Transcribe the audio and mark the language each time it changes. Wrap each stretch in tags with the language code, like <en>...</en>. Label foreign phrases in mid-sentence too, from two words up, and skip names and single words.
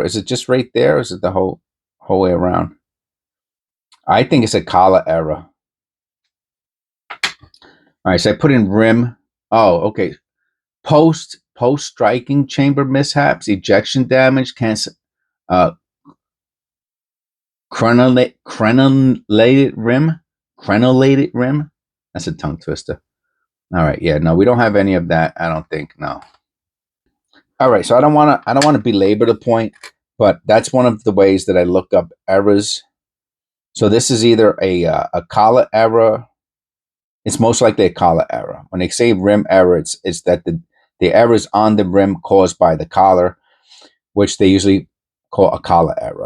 <en>Is it just right there, or is it the whole way around? I think it's a collar error. All right, so I put in rim. Oh, okay. Post striking chamber mishaps, ejection damage, cancel. Crenulated rim. Crenulated rim. That's a tongue twister. All right, yeah, no, we don't have any of that. I don't think. No. All right, so I don't want to belabor the point, but that's one of the ways that I look up errors. So this is either a collar error. It's most likely a collar error. When they say rim error, it's that the error is on the rim caused by the collar, which they usually call a collar error.</en>